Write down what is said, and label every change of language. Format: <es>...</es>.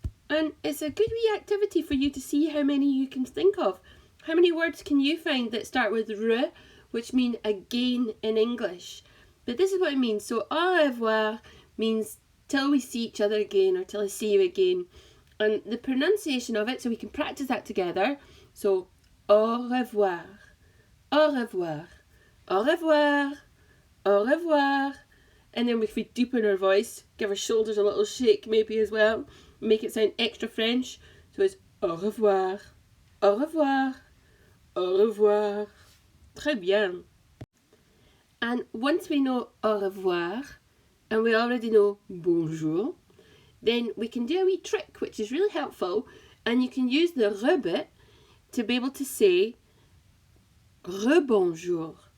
<en>And it's a good wee activity for you to see how many you can think of. How many words can you find that start with re, which mean again in English? But this is what it means. So au revoir means till we see each other again, or till I see you again. And the pronunciation of it, so we can practice that together.</en> <fr>So au revoir, au revoir, au revoir, au revoir.</fr> <en>And then if we deepen our voice, give our shoulders a little shake maybe as well, make it sound extra French.</en> <fr>So it's au revoir, au revoir, au revoir. Très bien.</fr> <en>And once we know au revoir, and we already know bonjour, then we can do a wee trick which is really helpful, and you can use the re bit to be able to say rebonjour.</en>